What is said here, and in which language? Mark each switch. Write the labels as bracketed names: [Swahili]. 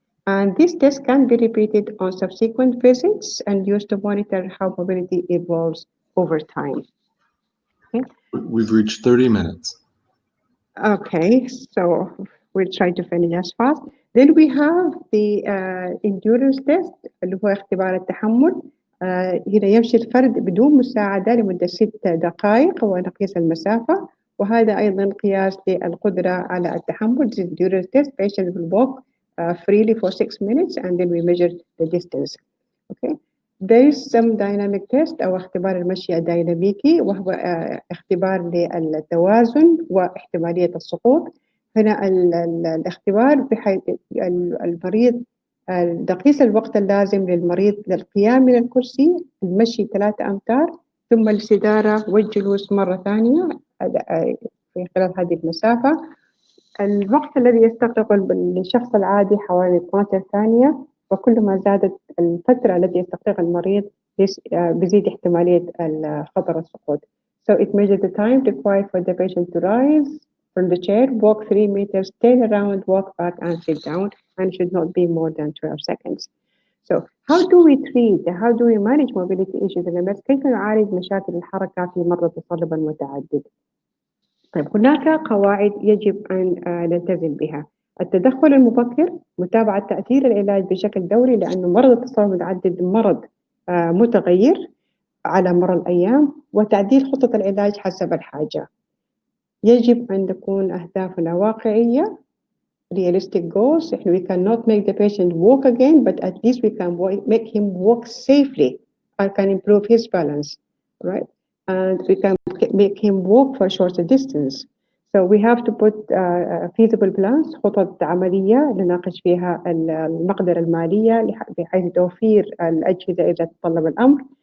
[English] And this test can be repeated on subsequent visits and used to monitor how mobility evolves over time. Okay. We've reached 30 minutes. Okay, so we'll try to finish as fast. Then we have the endurance test [Arabic] اللي هو اختبار التحمل. هنا يمشي الفرد بدون مساعدة لمدة 6 دقائق ونقيس المسافة، وهذا أيضا قياس للقدرة على التحمل. [English] This endurance test, patients will walk freely for 6 minutes and then we measure the distance. Okay. There is some dynamic test [Arabic] أو اختبار المشي الديناميكي، وهو اختبار للتوازن واحتمالية السقوط. هنا الاختبار بحيث المريض تقيس الوقت اللازم للمريض للقيام من الكرسي، المشي 3 أمتار، ثم الاستدارة والجلوس مرة ثانية في خلال هذه المسافة. الوقت الذي يستغرقه الشخص العادي حوالي 12 ثانية، وكلما زادت الفترة التي يستغرقها المريض بيزيد احتمالية خطر السقوط. [English] So it measures the time required for the patient to rise from the chair, walk 3 meters, turn around, walk back and sit down, and should not be more than 12 seconds. So how do we treat, how do we manage mobility issues in MS? [Arabic] كيف نعالج مشاكل الحركة في مرضى التصلب المتعدد؟ طيب هناك قواعد يجب أن نلتزم بها. التدخل المبكر، متابعة تأثير العلاج بشكل دوري، لأنه مرض التصلب المتعدد مرض متغير على مر الأيام، وتعديل خطة العلاج حسب الحاجة. يجب أن تكون أهدافنا واقعية [English] realistic goals. We cannot make the patient walk again, but at least we can make him walk safely and can improve his balance, right? And we can make him walk for a shorter distance. So we have to put feasible plans، [Arabic] خطط عملية نناقش فيها المقدرة المالية بحيث توفير الأجهزة إذا تطلب الأمر.